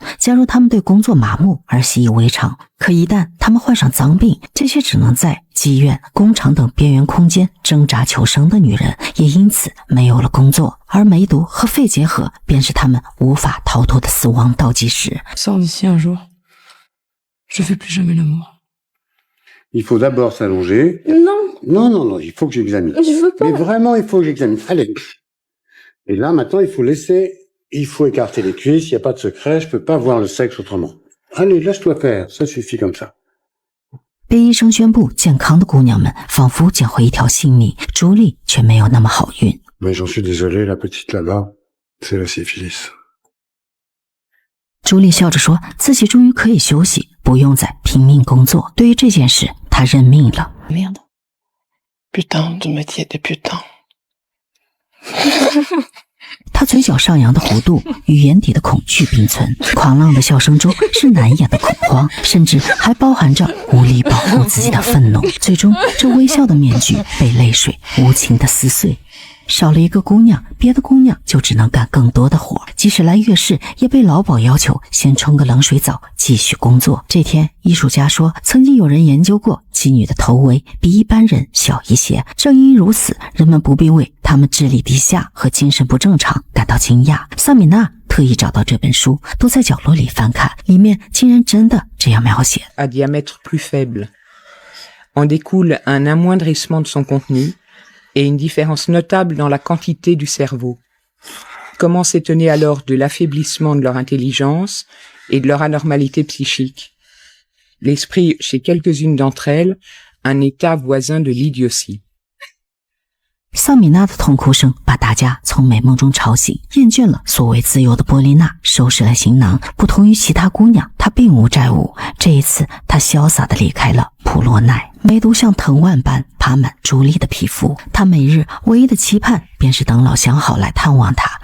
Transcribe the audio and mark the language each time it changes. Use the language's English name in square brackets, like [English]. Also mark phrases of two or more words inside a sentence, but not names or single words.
[Chinese] 假如他们对工作麻木而习以为常，可一旦他们患上脏病，这些只能在妓院、工厂等边缘空间挣扎求生的女人，也因此没有了工作。而梅毒和肺结核便是他们无法逃脱的死亡倒计时。 [French] Sors d'ici un jour. Je fais plus jamais l'amour. Il faut d'abord s'allonger. Non, Non, non, non, il faut que j'examine. je veux pas. Mais vraiment, il faut que j'examine. Allez. Et là, maintenant, il faut écarter les cuisses, il n'y a pas de secret, je peux pas voir le sexe autrement. Allez, lâche-toi faire, ça suffit comme ça. [Chinese] 被医生宣布健康的姑娘们仿佛捡回一条性命，朱莉却没有那么好运。 [French] Mais j'en suis désolé, la petite là-bas, c'est la syphilis. [Chinese] 朱莉笑着说自己终于可以休息，不用再拼命工作。对于这件事，她认命了。 [French] Merde. Putain de métier des putains. [Chinese] 他嘴角上扬的弧度与眼底的恐惧并存，狂浪的笑声中是难掩的恐慌，甚至还包含着无力保护自己的愤怒。最终，这微笑的面具被泪水无情的撕碎。少了一个姑娘，别的姑娘就只能干更多的活，即使来月事，也被老鸨要求先冲个冷水澡，继续工作。这天，艺术家说，曾经有人研究过妓女的头围比一般人小一些，正因如此，人们不必为他们智力低下和精神不正常感到惊讶。萨米娜特意找到这本书，都在角落里翻看，里面竟然真的这样描写。 [French] À diamètre plus faible. En découle un amoindrissement de son contenu et une différence notable dans la quantité du cerveau. Comment s'étonner alors de l'affaiblissement de leur intelligence et de leur anormalité psychique? L'esprit, chez quelques-unes d'entre elles, un état voisin de l'idiotie. [Chinese] 萨米娜的痛哭声把大家从美梦中吵醒，厌倦了所谓自由的波丽娜收拾了行囊。不同于其他姑娘，她并无债务。这一次，她潇洒地离开了普洛奈。梅毒像藤蔓般爬满朱莉的皮肤，她每日唯一的期盼便是等老相好来探望她。